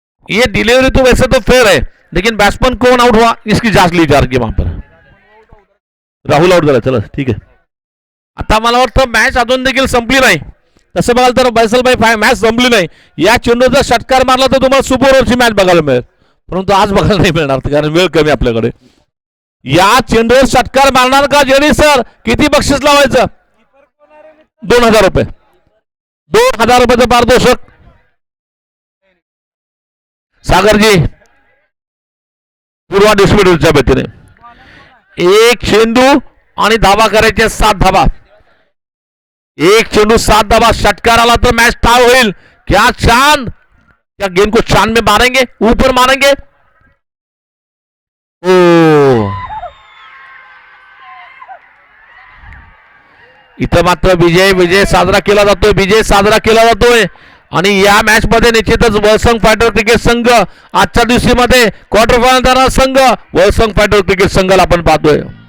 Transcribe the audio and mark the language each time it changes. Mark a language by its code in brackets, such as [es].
[hi] ये डिलीवरी तो वैसे तो फेयर है, लेकिन बैट्समैन कौन आउट हुआ इसकी जांच ली जा रही है वहां पर। [mr] राहुल आउट झाला, चला ठीक आहे। आता मला वाटतं मॅच अजून देखील संपली नाही। तसं बघाल तर बैसलभाई मॅच संपली नाही। या चेंडूचा षटकार मारला तर तुम्हाला सुपर ओव्हरची मॅच बघायला मिळेल, परंतु आज बघायला नाही मिळणार कारण वेळ कमी आपल्याकडे। या चेंडूवर षटकार मारणार का जेडी सर? किती बक्षीस लावायचं? 2,000 रुपये, 2,000 रुपयाचं पारितोषिक सागरजी पूर्वा डिस्ट्रीब्युटरच्या वतीने. एक चेंडू आणि धावा करायचे 7 धावा. एक चेंडू 7 धावा. षटकार आला तो मैच टाई होईल. [hi] क्या चांद, क्या गेंद को चांद में मारेंगे, ऊपर मारेंगे. [mr] ओ इथं मात्र विजय साजरा केला जातोय. विजय साजरा केला जातोय. आणि या मॅच मध्ये निश्चितच वळसंग फायटर क्रिकेट संघ आजच्या दिवशी मध्ये क्वार्टर फायनल जाणारा संघ वळसंग फायटर क्रिकेट संघाला आपण पाहतोय.